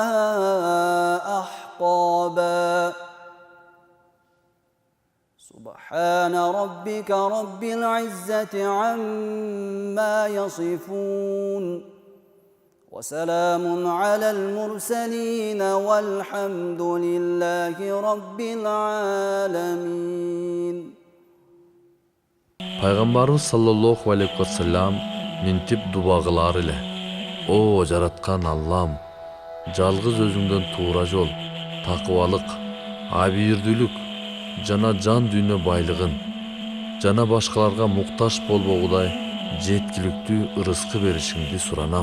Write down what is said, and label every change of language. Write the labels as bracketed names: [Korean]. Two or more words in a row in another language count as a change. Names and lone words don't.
[Arabic] أحقابا سبحان ربك رب العزة عما يصفون وسلام على المرسلين والحمد لله رب العالمين. [Kyrgyz] Пайгамбарыбыз [Arabic] صلى الله عليه وسلم [Kyrgyz] минтип дубагылар эле. О жараткан Аллам, жалгыз өзүңдөн туура жол, такыбалык, абийирдүүлүк жана жан дүйнө байлыгын жана башкаларга муктаж болбогудай жеткиликтүү ырыскы беришиңди суранам.